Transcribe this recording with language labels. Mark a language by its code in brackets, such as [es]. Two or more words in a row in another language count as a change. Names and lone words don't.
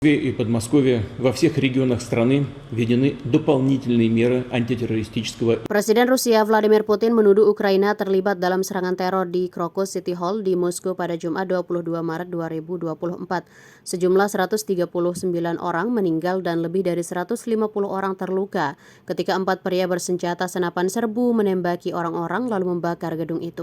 [ru] И Подмосковье во всех регионах страны введены дополнительные меры антитеррористического. [id] Presiden Rusia Vladimir Putin menuduh Ukraina terlibat dalam serangan teror di Krakow City Hall di Moskow pada Jumat 22 Maret 2024. Sejumlah 139 orang meninggal dan lebih dari 150 orang terluka ketika 4 pria bersenjata senapan serbu menembaki orang-orang lalu membakar gedung itu.